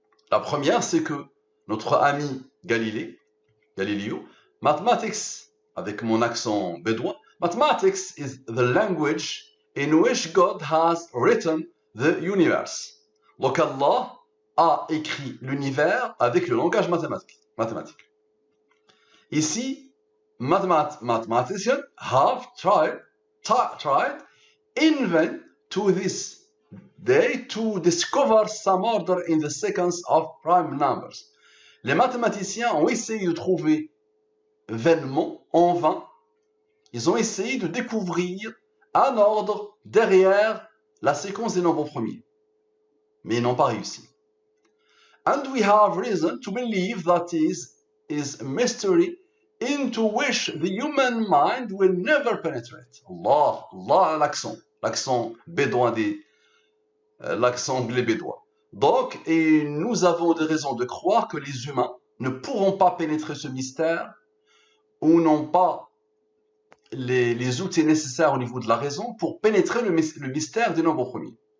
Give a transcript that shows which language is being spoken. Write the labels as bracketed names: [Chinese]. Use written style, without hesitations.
[French] La première, c'est que notre ami Galileo, mathematics, avec mon accent bédouin, [English] mathematics is the language in which God has written the universe. [French] Donc Allah a écrit l'univers avec le langage mathématique. [English] Ici, mathematicians have tried invent to this day to discover some order in the sequence of prime numbers. [French] Les mathématiciens ont essayé de trouver vainement, en vain, ils ont essayé de découvrir un ordre derrière la séquence des nombres premiers. Mais ils n'ont pas réussi. [English] And we have reason to believe that is a mystery into which the human mind will never penetrate. [French] Allah, Allah, l'accent bédouin l'accent anglais bédouin. Donc, et nous avons des raisons de croire que les humains ne pourront pas pénétrer ce mystère ou n'ont pas les outils nécessaires au niveau de la raison pour pénétrer le mystère des nombres premiers.